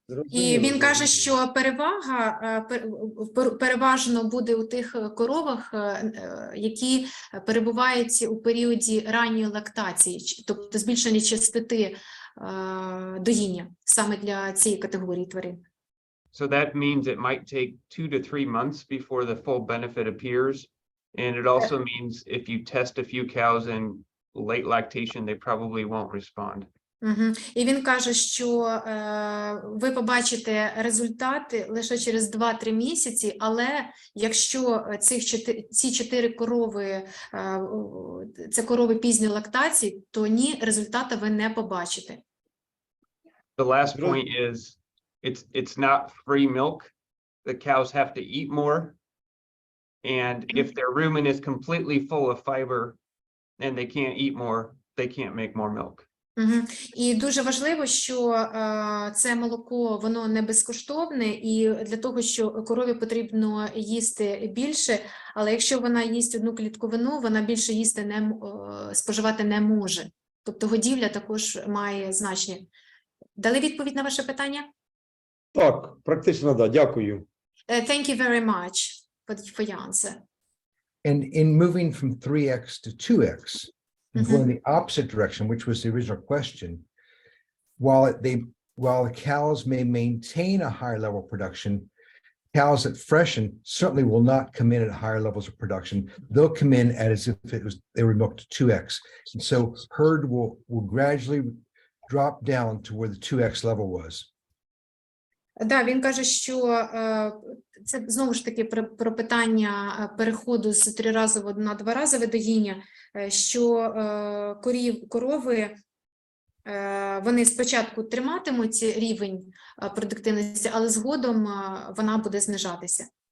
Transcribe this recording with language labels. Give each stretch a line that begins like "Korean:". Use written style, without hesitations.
Ukrainian: І він каже, що перевага переважно буде у тих коровах, які перебувають у періоді ранньої лактації, тобто збільшення частоти доїння саме для цієї категорії тварин.
English: So that means it might take 2 to 3 months before the full benefit appears. And it also means if you test a few cows in late lactation, they probably won't respond.
Ukrainian: І він каже, що ви побачите результати лише через 2-3 місяці, але якщо ці 4 корови, це корови пізньої лактації, то ні, результата ви не побачите.
English: The last point is it's not free milk. The cows have to eat more. And if their rumen is completely full of fiber and they can't eat more, they can't make more milk.
Ukrainian: І дуже важливо, що це молоко, воно не безкоштовне, і для того, що корові потрібно їсти більше, але якщо вона їсть одну клітковину, вона більше їсти споживати не може. Тобто годівля також має значення. Дали відповідь на ваше питання? Так, практично, да, дякую.
English: Thank you very much for your answer. And in moving from 3x to 2x, and going the opposite direction, which was the original question, while the cows may maintain a higher level of production, cows that freshen certainly will not come in at higher levels of production. They'll come in as if they were milked 2x. And so herd will gradually drop down to where the 2x level was.
Ukrainian: Да, він каже, що це знову ж таки про питання переходу з 3-разового на 2-разове доїння, що корови, вони спочатку триматимуть рівень продуктивності, але згодом вона буде знижатися.